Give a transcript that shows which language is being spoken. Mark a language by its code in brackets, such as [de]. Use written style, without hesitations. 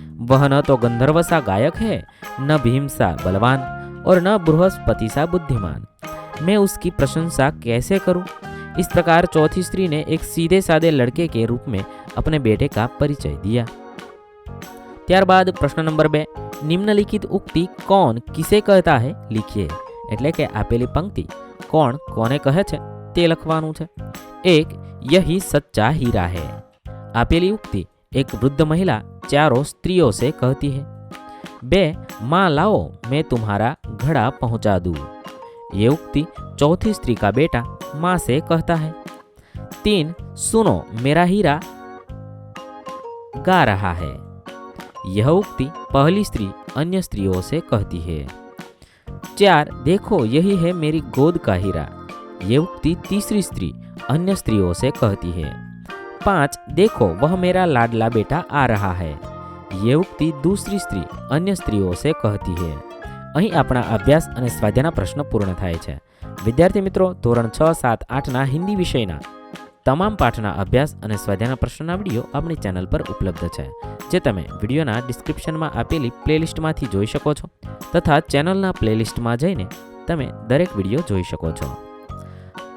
[hi] वह न तो गंधर्व सा गायक है, न भीम सा बलवान और न बृहस्पति सा बुद्धिमान। मैं उसकी प्रशंसा कैसे करूं? इस प्रकार चौथी स्त्री ने एक सीधे साधे लड़के के रूप में अपने बेटे का परिचय दिया। त्यारबाद प्रश्न नंबर 2, निम्नलिखित उक्ति कौन किसे कहता है लिखिए। [gu] એટલે કે આપેલી પંક્તિ કોણ કોને કહે છે તે લખવાનું છે। [hi] 1, यही सच्चा हीरा है। [gu] આપેલી ઉક્તિ [hi] एक वृद्ध महिला चारों स्त्रियों से कहती है। 2, माँ लाओ मैं तुम्हारा घड़ा पहुंचा दूं। ये उक्ति चौथी स्त्री का बेटा माँ से कहता है। 3, सुनो मेरा हीरा गा रहा है। यह उक्ति पहली स्त्री अन्य स्त्रियों से कहती है। 4, देखो यही है मेरी गोद का हीरा। ये उक्ति तीसरी स्त्री अन्य स्त्रियों से कहती है। 5, देखो वह मेरा लाडला बेटा आ रहा है। ये उक्ति दूसरी स्त्री अन्य स्त्रियों से कहती है। [gu] અહીં આપણા અભ્યાસ અને સ્વાધ્યાયના પ્રશ્નો પૂર્ણ થાય છે। વિદ્યાર્થી મિત્રો, ધોરણ 6, 7, 8ના હિન્દી વિષયના તમામ પાઠના અભ્યાસ અને સ્વાધ્યાયના પ્રશ્નોના વિડીયો આપણી ચેનલ પર ઉપલબ્ધ છે, જે તમે વિડીયોના ડિસ્ક્રિપ્શનમાં આપેલી પ્લેલિસ્ટમાંથી જોઈ શકો છો તથા ચેનલના પ્લેલિસ્ટમાં જઈને તમે દરેક વિડીયો જોઈ શકો છો।